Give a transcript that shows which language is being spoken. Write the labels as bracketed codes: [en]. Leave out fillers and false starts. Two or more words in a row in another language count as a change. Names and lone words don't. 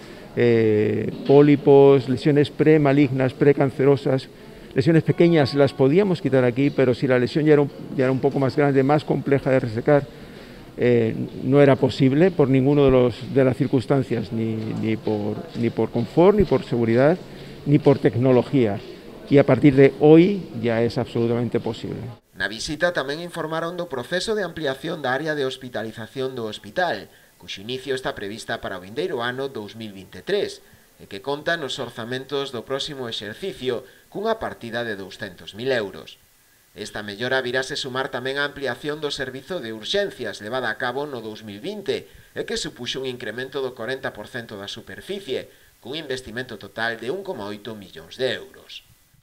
[es] pólipos, lesiones premalignas, precancerosas, lesiones pequeñas las podíamos quitar aquí, pero si la lesión ya era un poco más grande, más compleja de resecar, no era posible por ninguno de las circunstancias, ni por confort, ni por seguridad, ni por tecnología. E a partir de hoy ya es absolutamente posible. [gl] Na visita tamén informaron do proceso de ampliación da área de hospitalización do hospital, cuxo inicio está prevista para o vindeiro ano 2023, e que conta nos orzamentos do próximo exercicio cunha partida de 200.000 euros. Esta mellora virase sumar tamén a ampliación do servizo de urxencias levada a cabo no 2020 e que supuxo un incremento do 40% da superficie, cun investimento total de 1,8 millóns de euros.